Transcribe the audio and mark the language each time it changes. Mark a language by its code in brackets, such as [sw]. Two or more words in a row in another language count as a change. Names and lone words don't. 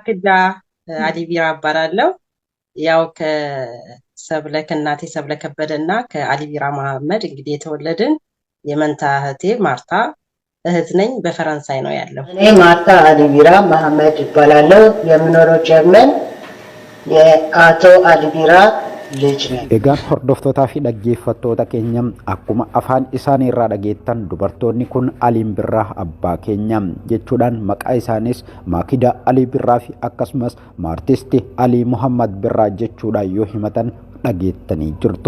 [am] ማክዳ አሊ ቢራ እባላለሁ። ያው ከእናቴ ሰብለ ከበደና ከአሊ ቢራ መሐመድ እንግዲህ የተወለድን የመንታ እህቴ ማርታ እህት ነኝ። በፈረንሳይ ነው ያለው። እኔ ማርታ አሊ ቢራ መሐመድ እባላለሁ። የምኖረው ጀርመን የአቶ አሊ ቢራ ልጅ ነኝ። [om] Egaan hordoftootaa fi dhaggeeffattoota keenya akkuma afaan isaanii irraa dhageettan dubartoonni kun Aliin Birraa abbaa keenya jechuudhaan maqaa isaanis Maakida Alii Birraa fi akkasumas Maartisti Alii Muhammad Birraa jechuudhaan yoo himatan dhageettanii jirtu.